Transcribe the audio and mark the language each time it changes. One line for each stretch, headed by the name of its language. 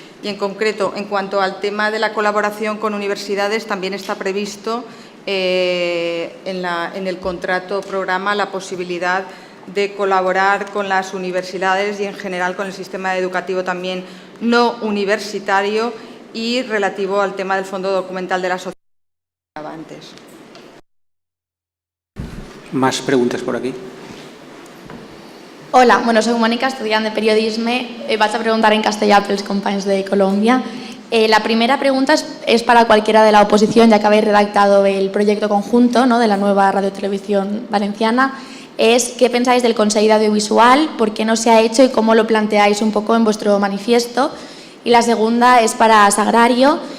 Spanish: Y en concreto, en cuanto al tema de la colaboración con universidades, también está previsto en el contrato programa la posibilidad de colaborar con las universidades y en general con el sistema educativo también no universitario, y relativo al tema del fondo documental de la sociedad antes. ¿Más preguntas por aquí? Hola, bueno, soy Mónica,
Catalan: estudiant de periodisme. Vaig a preguntar en castellà pels companys de Colombia.
Spanish: La primera pregunta es para cualquiera de la oposición, ya que habéis redactado el proyecto conjunto, ¿no?, de la nueva Radio Televisión Valenciana. Es ¿qué pensáis del Consell de Audiovisual? ¿Por qué no se ha hecho y cómo lo planteáis un poco en vuestro manifiesto? Y la segunda es para Sagrario.